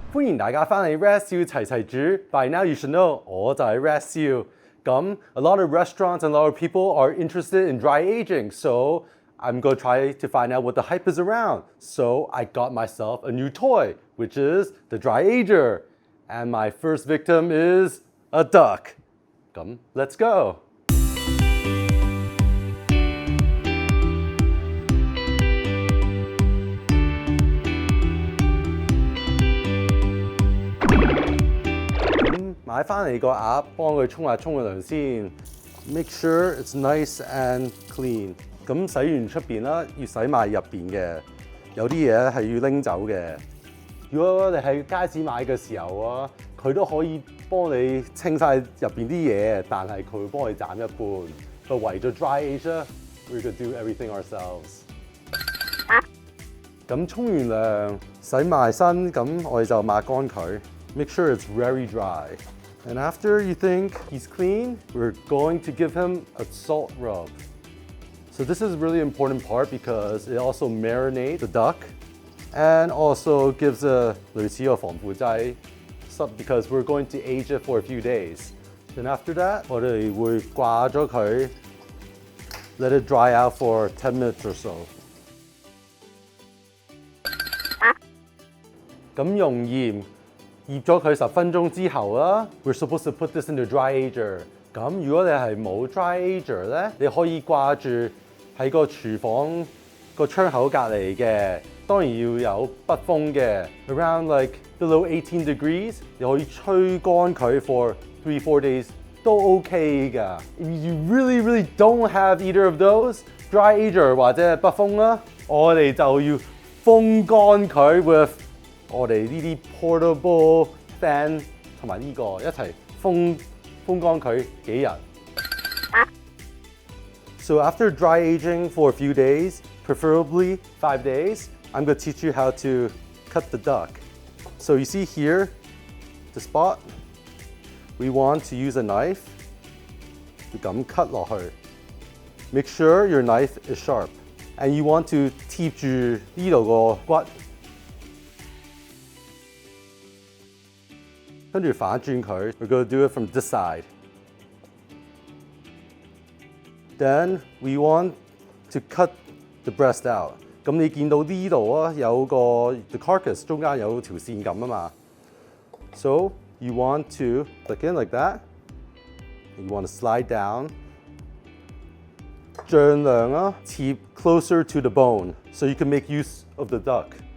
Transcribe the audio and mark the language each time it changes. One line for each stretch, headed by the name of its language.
Cantonese: 迎大家翻嚟 Red Seal 齊齊煮。
English: By now you should know
Cantonese: 我就係
English: Red Seal。 咁 a lot of restaurants and a lot of people are interested in dry aging, so I'm going to try to find out what the hype is around. So I got myself a new toy, which is the dry ager. And my first victim is a duck. Come, let's go.
Cantonese: Make 買返嚟個鴨，幫佢沖個涼先。
English: Make sure it's nice and clean。
Cantonese: 咁洗完出邊啦，要洗埋入邊嘅。有啲嘢係要拎走嘅。如果你喺街市買嘅時候啊，佢都可以幫你清晒入邊啲嘢，但係佢會幫你斬一半。
English: But
Cantonese: 為咗
English: dry age ，we're gonna do everything ourselves。
Cantonese: 咁沖完涼，洗埋身，咁我哋就抹乾佢。
English: Make sure it's very dry. And after you think he's clean, we're going to give him a salt rub. So this is a really important part because it also marinates the duck and also gives a
Cantonese: 類似個防腐劑
English: because we're going to age it for a few days. Then after that,
Cantonese: 我哋會掛咗佢
English: let it dry out for 10 minutes or so.
Cantonese: 咁用鹽醃咗佢10分鐘之後啦
English: ，we're supposed to put this in the dry ager。
Cantonese: 咁如果你係冇 dry ager 咧，你可以掛住喺個廚房個窗口隔離嘅，當然要有北風嘅 ，
English: around like below 18 degrees，
Cantonese: 你可以吹乾佢
English: for 3-4 days
Cantonese: 都 OK 㗎。
English: If you really don't have either of those dry ager
Cantonese: 或者北風啦，我哋就要風乾佢 with 我哋呢啲 portable fan 同埋呢個一齊風乾佢幾日。
English: So after dry aging for a few days, preferably 5 days, I'm going to teach you how to cut the duck. So you see here, the spot, we want to use a knife 咁 cut 落去。 Make sure your knife is sharp, and you want to
Cantonese: 貼住呢度個骨。跟住反轉佢
English: ，we're going to do it from this side. Then we want to cut the breast out.
Cantonese: 咁你見到呢度啊，有個 the carcass 中間有條線咁啊嘛。
English: So you want to click in like that. You want to slide down.
Cantonese: 盡量啊，貼
English: closer to the bone, so you can make use of the duck.